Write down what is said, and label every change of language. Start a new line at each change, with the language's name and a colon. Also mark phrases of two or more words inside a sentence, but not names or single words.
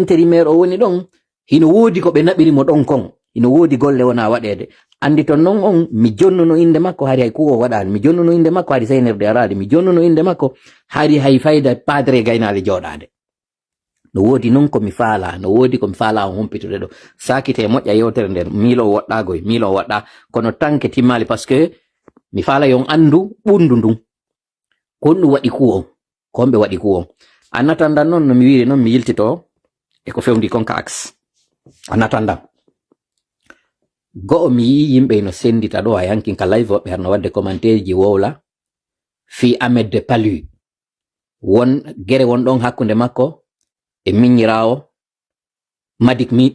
Fula: intérimaire o woni ɗon hino woodi ko ɓe naɓirimo ɗon kon hino woodi golle wona waɗede andi ton noon on mi jonnuno inde makko hari hay kuwo waɗani mi jonnuno inde makko hari seynirde arade mi jonnuno inde makko hari hay fayda padre gaynali joɗade no woodi noon komi faala no woodi komi faala on humpitude ɗo sakite moƴƴa yewtere nden miilo woɗɗagoy miilo waɗɗa kono tanke timmali
French: par ce que
Fula: mi faala yon andu ɓundu ndun ko ɗum waɗi kuwo ko homɓe waɗi kuwo annatandan noon no mi wiri noon mi yiltito e ko fewndi kon ka axe annatandan go'o mi yi yimɓe no sendita ɗo a yankin ka live woɓɓe harno wadde commentaire ji wowla fi Ahmed de Palu won gere won ɗon hakkunde makko e miññirawo madik